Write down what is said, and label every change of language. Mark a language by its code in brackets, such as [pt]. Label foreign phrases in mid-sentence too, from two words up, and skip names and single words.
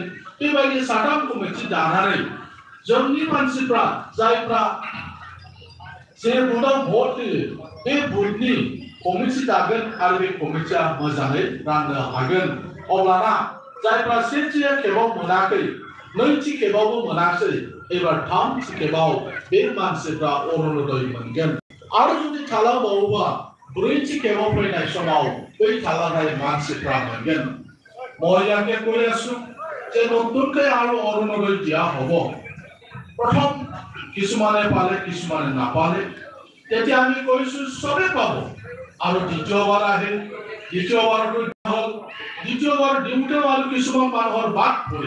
[brx] बेबायदि साथाम कमिटि दानानै जोंनि मानसिफ्रा जायफ्रा जे बुथआव भट होयो बे बुथनि कमिटि दागोन आरो बे कमिटिया मोजाङै राननो हागोन। अब्लाना जायफ्रा सेथि खेबाव मोनाखै, नैथि खेबावबो मोनाखै, एबार थामथि खेबाव बे मानसिफ्रा अरुण'दय मोनगोन। आरो जुदि थालांबावोबा ब्रैथि खेबाव फैनाय समाव बै थालांनाय मानसिफ्रा मोनगोन। [as] মই ইয়াকে কৈ আছো যে নতুনকৈ আৰু অৰুণোদয় দিয়া হ'ব। প্ৰথম কিছুমানে পালে, কিছুমানে নাপালে, তেতিয়া আমি কৈছো চবে পাব। আৰু দ্বিতীয়বাৰ আহিল, দ্বিতীয়বাৰতো হ'ল, দ্বিতীয়বাৰ দিওঁতেও আৰু কিছুমান মানুহৰ বাদ পৰে।